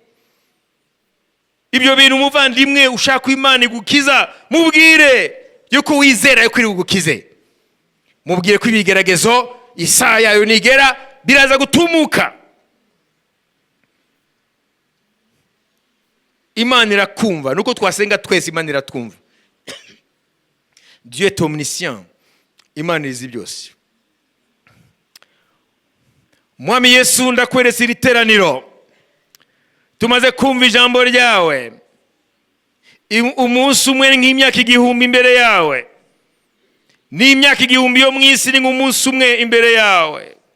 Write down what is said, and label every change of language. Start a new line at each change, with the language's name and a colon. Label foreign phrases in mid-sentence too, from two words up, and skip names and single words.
Kinyarwanda: Ibyo bintu umuvandimwe ushaka Imana igukiza, mubwire yuko wizera yuko iri bugukize. Mubwire ko ibigeragezo isaha yayo nigera biraza gutumuka. Imana irakumva, nuko twasenga twese Imana iratwumva.
French: Dieu est omniscient.
Kinyarwanda: Imana izi byose. Mwami Yesu, ndakweretse iri teraniro. Tumaze kumva ijambo ryawe. Umunsi umwe nk'imyaka igihumbi imbere yawe. N'imyaka igihumbi yo mu isi ni nk'umunsi umwe imbere yawe.